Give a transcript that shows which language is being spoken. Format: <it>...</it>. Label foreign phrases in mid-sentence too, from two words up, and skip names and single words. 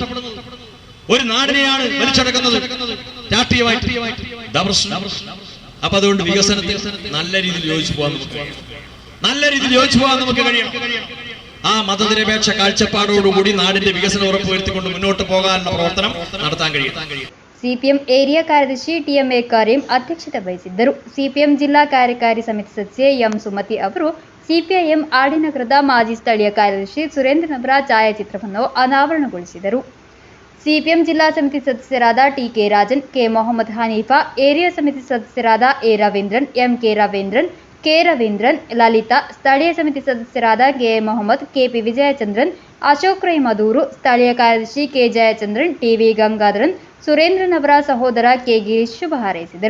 <ml>ഒരു നാടിനെയാണ് വലിച്ചടക്കുന്നത് രാഷ്ട്രീയമായിട്ട്. അപ്പൊ അതുകൊണ്ട് വികസനത്തിൽ നല്ല രീതിയിൽ യോജിച്ചു പോകാൻ നമുക്ക് കഴിയണം. ആ മതനിരപേക്ഷ കാഴ്ചപ്പാടോടുകൂടി നാടിന്റെ വികസനം ഉറപ്പുവരുത്തിക്കൊണ്ട് മുന്നോട്ട് പോകാനുള്ള പ്രവർത്തനം നടത്താൻ കഴിയും.</ml> <kn>ಸಿಪಿಎಂ ಏರಿಯಾ ಕಾರ್ಯದರ್ಶಿ ಟಿಎಂಎ ಕರೀಂ ಅಧ್ಯಕ್ಷತೆ ವಹಿಸಿದ್ದರು. ಸಿಪಿಎಂ ಜಿಲ್ಲಾ ಕಾರ್ಯಕಾರಿ ಸಮಿತಿ ಸದಸ್ಯೆ ಎಂ ಸುಮತಿ ಅವರು ಸಿಪಿಐಎಂ ಆಡಿನಗರದ ಮಾಜಿ ಸ್ಥಳೀಯ ಕಾರ್ಯದರ್ಶಿ ಸುರೇಂದ್ರನವರ ಛಾಯಾಚಿತ್ರವನ್ನು ಅನಾವರಣಗೊಳಿಸಿದರು. ಸಿಪಿಎಂ ಜಿಲ್ಲಾ ಸಮಿತಿ ಸದಸ್ಯರಾದ ಟಿಕೆ ರಾಜನ್, ಕೆ ಮೊಹಮ್ಮದ್ ಹನೀಫಾ, ಏರಿಯಾ ಸಮಿತಿ ಸದಸ್ಯರಾದ ಎ ರವೀಂದ್ರನ್, ಎಂಕೆ ರವೀಂದ್ರನ್, ಕೆ ರವೀಂದ್ರನ್, ಲಲಿತಾ, ಸ್ಥಳೀಯ ಸಮಿತಿ ಸದಸ್ಯರಾದ ಕೆ ಮೊಹಮ್ಮದ್, ಕೆಪಿ ವಿಜಯಚಂದ್ರನ್, ಅಶೋಕ್ ರೈ ಮದೂರು, ಸ್ಥಳೀಯ ಕಾರ್ಯದರ್ಶಿ ಕೆ ಜಯಚಂದ್ರನ್, ಟಿವಿ ಗಂಗಾಧರನ್, ಸುರೇಂದ್ರನವರ ಸಹೋದರ ಕೆ ಗಿರೀಶ್ ಶುಭ ಹಾರೈಸಿದರು.</kn>